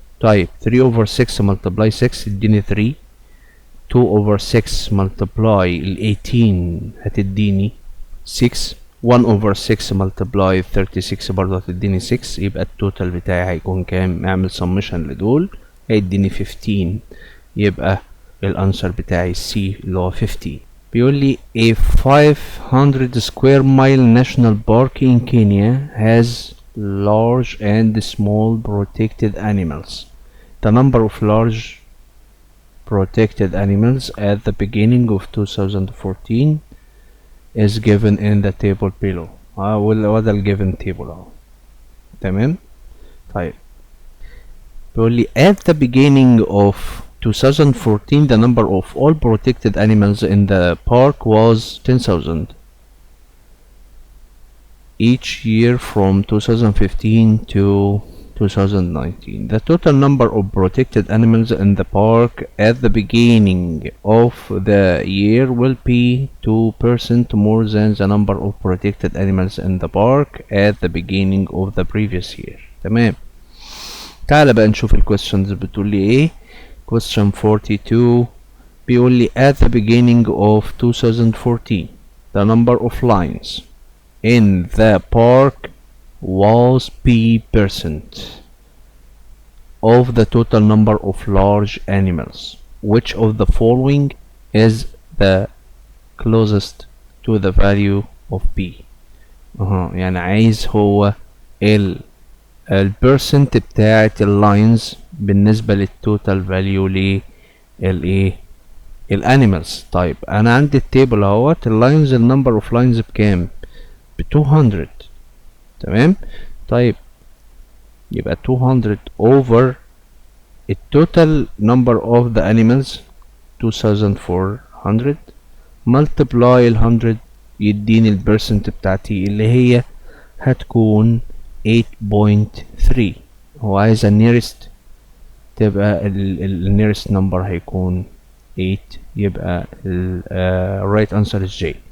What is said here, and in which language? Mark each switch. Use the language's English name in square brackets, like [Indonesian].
[Arabic] طيب 3 over 6 ملتبلاي 6 يديني 3، 2 over 6 ملتبلاي ال 18 هتديني 6، 1 over 6 ملتبلاي 36 برضه هتديني 6، يبقى التوتال بتاعي هيكون كام؟ اعمل سمشن لدول هيديني 15، يبقى الانسر بتاعي سي اللي هو 50. بيقول لي [English] a 500 square mile national park in Kenya has large and small protected animals. The number of large protected animals at the beginning of 2014 is given in the table below. [Arabic] وده ال given table اهو. تمام. طيب بيقول لي [English] at the beginning of 2014 the number of all protected animals in the park was 10,000 each year from 2015 to 2019. The total number of protected animals in the park at the beginning of the year will be 2% more than the number of protected animals in the park at the beginning of the previous year. [Arabic] تمام. تعال بقى نشوف الquestions بتقول لي ايه. Question 42 بيقول لي [English] at the beginning of 2014 the number of lions in the park was P% of the total number of large animals. Which of the following is the closest to the value of P؟ [Arabic] يعني عايز هو البرسنت بتاعة اللاينز بالنسبة للتوتال فاليو للايه الانيمالز. طيب انا عندي التيبل اهوت، اللاينز النمبر اوف لاينز بكام؟ ب200. تمام. طيب يبقى 200 over التوتال number of the animals 2400 multiply 100 يديني البرسنت بتاعتي اللي هي هتكون 8.3. هو عايز [English] nearest، تبقى nearest number هيكون 8، يبقى right answer is J.